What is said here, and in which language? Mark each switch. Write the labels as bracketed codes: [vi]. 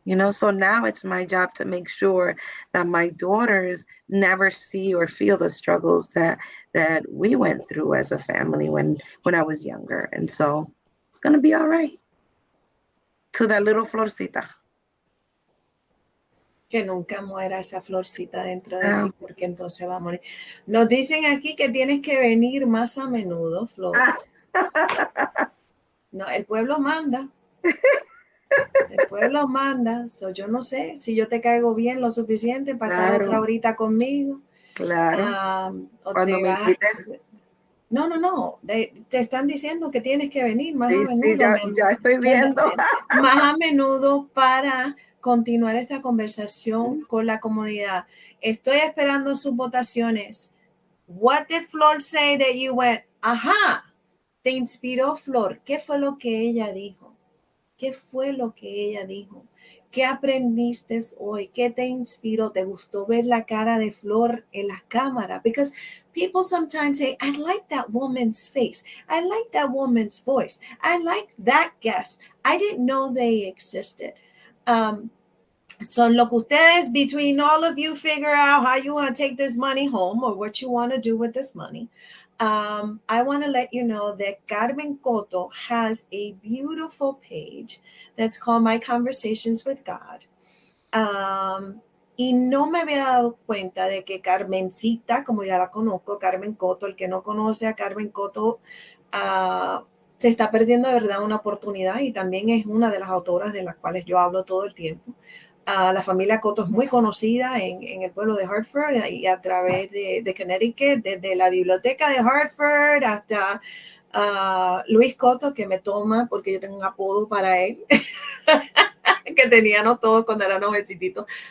[en] So now it's my job to make sure that my daughters never see or feel the struggles that we went through as a family when I was younger. And so it's going to be all right. To that little Florcita. [es] Que nunca muera esa florcita dentro de ti, porque entonces va a morir. Nos dicen aquí que tienes que venir más a menudo, Flor. No, el pueblo manda. El pueblo manda. Yo no sé si yo te caigo bien lo suficiente para estar otra horita conmigo. Claro. Cuando me invites. No. Te están diciendo que tienes que venir más a menudo. Sí, ya estoy viendo. Más a menudo para continuar esta conversación con la comunidad. Estoy esperando sus votaciones. [en] What did Flor say that you went? [es] Ajá, te inspiró Flor. ¿Qué fue lo que ella dijo? ¿Qué fue lo que ella dijo? ¿Qué aprendiste hoy? ¿Qué te inspiró? ¿Te gustó ver la cara de Flor en la cámara? [en] Because people sometimes say, I like that woman's face. I like that woman's voice. I like that guest. I didn't know they existed. So [es] lo que ustedes, [en] between all of you, figure out how you want to take this money home or what you want to do with this money. I want to let you know that Carmen Cotto has a beautiful page that's called My Conversations with God. [es] Y no me había dado cuenta de que Carmencita, como ya la conozco, Carmen Cotto, el que no conoce a Carmen Cotto, se está perdiendo de verdad una oportunidad y también es una de las autoras de las cuales yo hablo todo el tiempo. La familia Cotto es muy conocida en el pueblo de Hartford y a través de Connecticut, desde la biblioteca de Hartford hasta Luis Cotto, que me toma porque yo tengo un apodo para él, que teníamos todos cuando eran jovencitos.